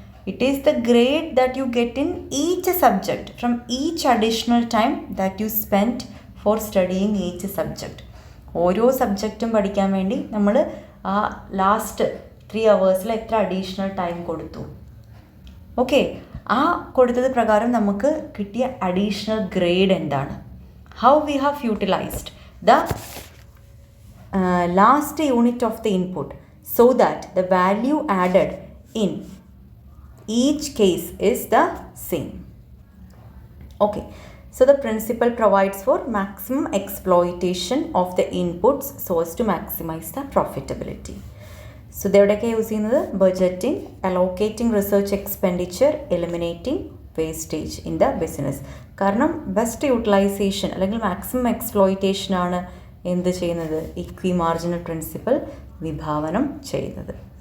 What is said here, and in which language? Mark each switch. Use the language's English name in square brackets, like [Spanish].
[English] It is the grade that you get in each subject from each additional time that you spend for studying each subject. [Malayalam] ഓരോ സബ്ജക്റ്റും പഠിക്കാൻ വേണ്ടി നമ്മൾ ആ last 3 hours എത്ര additional time കൊടുത്തു? Okay, ആ കൊടുത്തത് പ്രകാരം നമുക്ക് കിട്ടിയ അഡീഷണൽ ഗ്രേഡ് എന്താണ്? [English] How we have utilized the last unit of the input so that the value added in each case is the same. Okay, so the principle provides for maximum exploitation of the inputs so as to maximize the profitability. So [Malayalam] ഇതെവിടെയൊക്കെ use ചെയ്യുന്നത്? [English] Budgeting, allocating research expenditure, eliminating wastage in the business. [Malayalam] കാരണം best utilisation അല്ലെങ്കിൽ maximum exploitation ആണ് എന്ത് ചെയ്യുന്നത്? ഇക്വി marginal principal വിഭാവനം ചെയ്യുന്നത്.